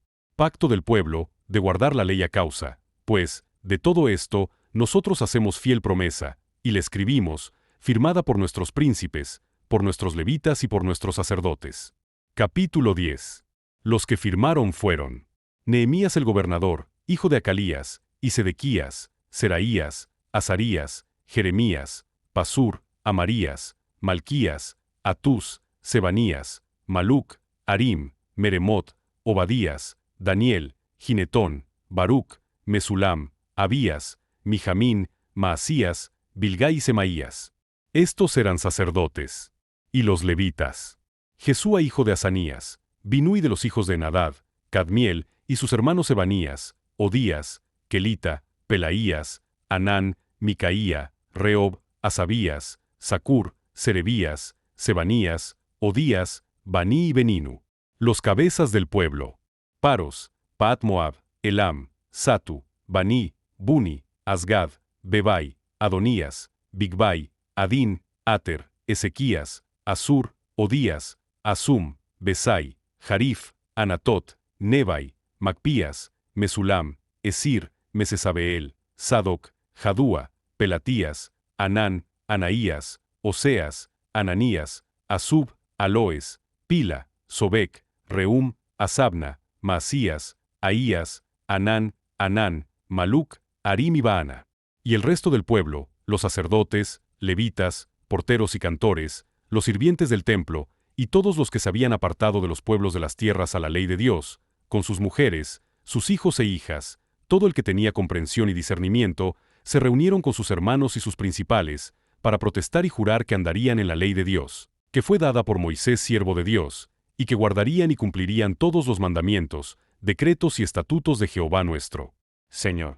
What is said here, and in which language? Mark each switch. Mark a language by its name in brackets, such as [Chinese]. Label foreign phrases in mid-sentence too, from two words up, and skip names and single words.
[Spanish] Pacto del pueblo, de guardar la ley a causa, pues, de todo esto, nosotros hacemos fiel promesa, y le escribimos, firmada por nuestros príncipes, por nuestros levitas y por nuestros sacerdotes. Capítulo 10. Los que firmaron fueron Nehemías el gobernador, hijo de Acalías, y Sedequías, Seraías, Azarías, Jeremías, Pasur, Amarías, Malquías, Atús, Sebanías, Maluc, Harim, Meremot, Obadías, Daniel, Ginetón, Baruc, Mesulam, Abías, Mijamín, Maasías, Bilgai y Semaías. Estos eran sacerdotes. Y los levitas. Jesúa hijo de Asanías, Binui de los hijos de Nadab, Cadmiel y sus hermanos Ebanías, Odías, Kelita, Pelaías, Anán, Micaía, Reob, Asabías, Sacur, Serebías, Sebanías, Odías, Baní y Beninu. Los cabezas del pueblo. Paros, Paat Moab, Elam, Satu, Baní, Buni, Asgad, Bebai, Adonías, Bigvai, Adín, Ater, Ezequías, Asur, Odías, Asum, Besai, Jarif, Anatot, Nebai, Macpías, Mesulam, Esir, Mesesabeel, Sadoc, Jadúa, Pelatías, Anán, Anaías, Oseas, Ananías, Asub, Aloes, Pila, Sobec, Reum, Asabna, Maasías, Ahías, Anán, Maluc, Arim y Baana. Y el resto del pueblo, los sacerdotes, levitas, porteros y cantores, los sirvientes del templo, y todos los que se habían apartado de los pueblos de las tierras a la ley de Dios, con sus mujeres, sus hijos e hijas, todo el que tenía comprensión y discernimiento, se reunieron con sus hermanos y sus principales, para protestar y jurar que andarían en la ley de Dios, que fue dada por Moisés siervo de Dios, y que guardarían y cumplirían todos los mandamientos, decretos y estatutos de Jehová nuestro Señor.